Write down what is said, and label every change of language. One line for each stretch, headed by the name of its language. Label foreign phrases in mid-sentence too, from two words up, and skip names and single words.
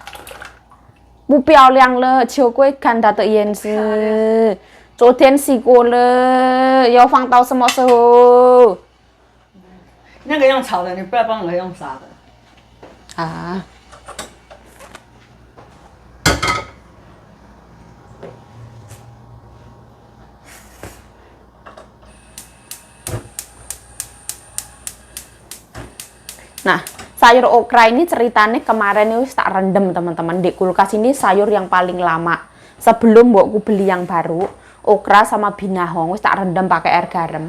Chinese: 不漂亮了，秋桂看它的颜色，昨天洗过了，要放到什么时候？那个用炒的，你不要帮我用炸的。
Indonesian: 啊。Nah, sayur okra ini ceritanya kemarin itu
Javanese: tak rendem
Indonesian: teman-teman. Di kulkas ini sayur yang paling lama. Sebelum mbokku beli yang baru, okra sama binahong
Javanese: tak rendem
Indonesian: pakai air garam.